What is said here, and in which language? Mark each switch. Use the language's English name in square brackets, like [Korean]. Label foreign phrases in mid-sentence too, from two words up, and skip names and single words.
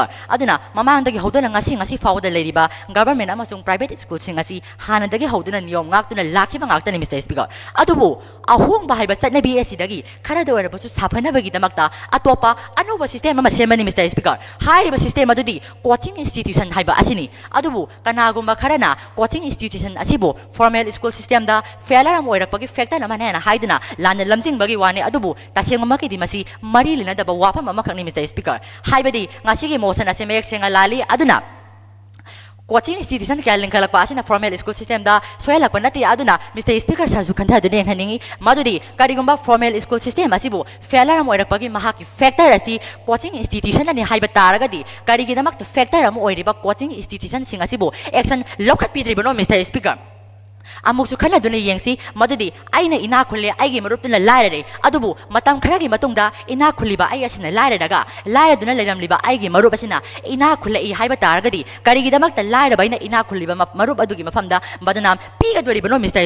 [Manipuri] Aduna mamang dagi hoduna ngasi fawda leiriba government amasung [English] private school [Manipuri] sing asi hana dagi hoduna niyom ngaktuna lakhiba ngaktani Mr. Speaker. Adubu ahong bahaiba chatna BSC dagi khara da wara basu saphana bagi damakta atopa anoba system ama semani Mr. Speaker. Hairiba system adudi [English] coaching institution [Manipuri] haiba asini adubu kanagumba kharana [English] coaching institution [Manipuri] asibu [English] formal school system [Manipuri] da failure am oirakpagi factor ama na haiduna lana lamjing bagi wani adubu taseng mamaki di masi mari lina da wapam amakni Mr. Speaker. Haibadi ngasigi motion ase mek senga lali aduna [English] coaching institution [Manipuri] kaya linkhalakpa asina [English] formal school system [Manipuri] da soyalakpa nati aduna Mr. Speaker sarju khantha aduni enghaningi madudi karigumba [English] formal school system [Manipuri] asibu failure am oirakpagi mahaki factor asi [English] coaching institution [Manipuri] ani haiba taragadi karigidamak factor am oiriba [English] coaching institution [Manipuri] sing asibu action lokhat pidribono Mr. Speaker. Amuksu khana duna yengsi madudi aina ina khulle aigi maruptuna lairare adubu matam kharagi matungda ina khulliba ai asina lairadaga lairaduna leiramliba aigi marup asina ina khulle I haiba taragadi karigidamakta lairaba ina ina khulliba marup adugi mafamda badanam piga doribano Mr.